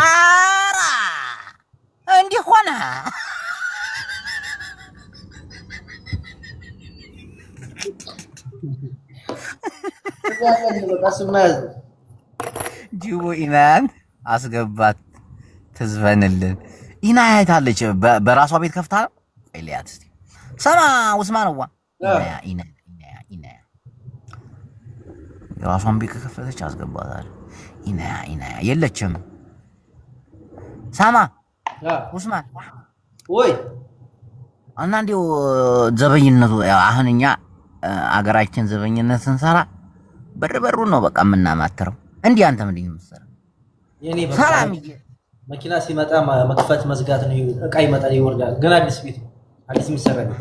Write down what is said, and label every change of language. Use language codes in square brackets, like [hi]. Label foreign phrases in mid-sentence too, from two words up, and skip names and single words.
[am] አራ እንዴ ሆነ ጅቦ ኢናን አስገባት ትዝፈንልን ኢና አይታለች በራሷ ቤት ከፍታ ነው አይሊያት እስቲ ሰማ ኡስማንዋ ኢና የራሷን ቤት ከከፈተች አስገባታል ኢና የለችም ሰማ ኡስማን ወይ እና እንዴው ዘበኝነቱ አሁን እኛ አገራችን ዘበኝነት ስንሰራ በርበሩ ነው በቃ የምናማትረው እንዴ አንተ ምንድን ነው የምትሰራው የኔ ሰላም መኪና ሲመጣ መክፈት መዝጋት ነው እቃ ይመጣል ይወርዳል ግን አዲስ ቤት አዲስ የሚሰራ ቤት